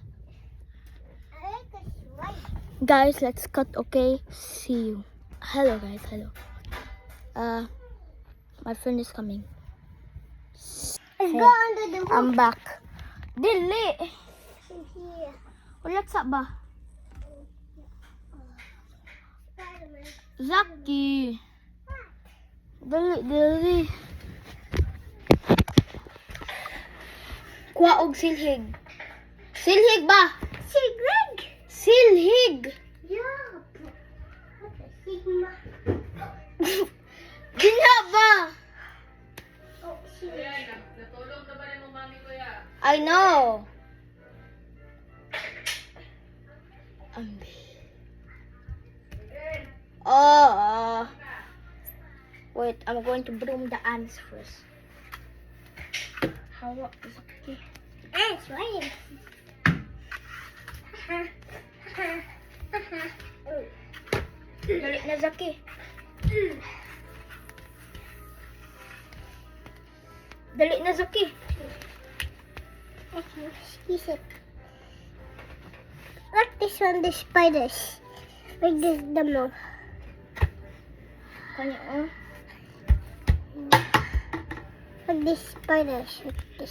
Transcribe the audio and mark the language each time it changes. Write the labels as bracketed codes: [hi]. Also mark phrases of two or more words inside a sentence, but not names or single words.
[en] I like a slide. Guys, let's cut, okay? See you. Hello, guys. Hello. My friend is coming. Let's Hey, go under the roof. I'm back. Dili! Here. [ceb] Ulat sa ba? [en] Spider-Man. Zaki! [ceb] Dali. Kuha og silhig. Silhig ba? Sigrid. Silhig! [en] Yeah. What a sigma. [ceb] Gina ba? [en] Oh, Sigrid. I know. Ambi. Wait, I'm going to broom the ants first. How Zaki? Ants, right? [ceb] Dali na Zaki. Dali na Zaki. [en] Squeeze it. Look, this one, the spiders. Like this, the more. [ceb] Kanya, oh. [en] Like this spiders. Like this.